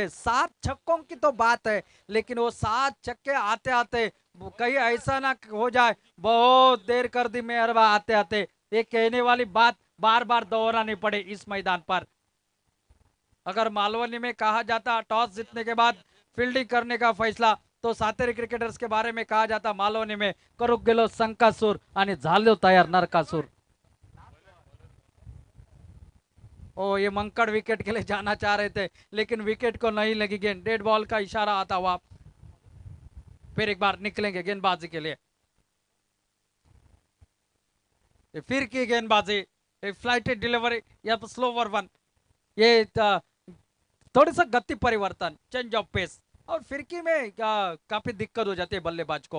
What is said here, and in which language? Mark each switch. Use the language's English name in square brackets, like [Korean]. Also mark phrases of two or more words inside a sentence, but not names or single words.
[Hindi] 7 छक्कों की तो बात है, लेकिन वो 7 छक्के आते आते कहीं ऐसा ना हो जाए बहुत देर कर दी मेहरबा आते आते, ये कहने वाली बात बार बार दोहरानी पड़े इस मैदान पर। अगर मालवनी में कहा जाता टॉस जीतने के बाद फील्डिंग करने का फैसला, तो सातेरी क्रिकेटर्स के बारे में कहा जाता मालवनी में [Konkani] करूक गेलो संकासूर आणि झालो तयार नरकासूर। [Hindi] ओ ये मंकड़ विकेट के लिए जाना चाह रहे थे, लेकिन विकेट को नहीं लगी गेंद। [English] dead ball [Hindi] का इशारा आता हुआ फिर एक बार निकलेंगे गेंदबाजी के लिए। फिर की गेंदबाजी, [English] flighted delivery [Hindi] या [English] slower one, [Hindi] ये थोड़ी सा गति परिवर्तन, [English] change of pace, [Hindi] और फिरकी में काफी दिक्कत हो जाती है बल्लेबाज को।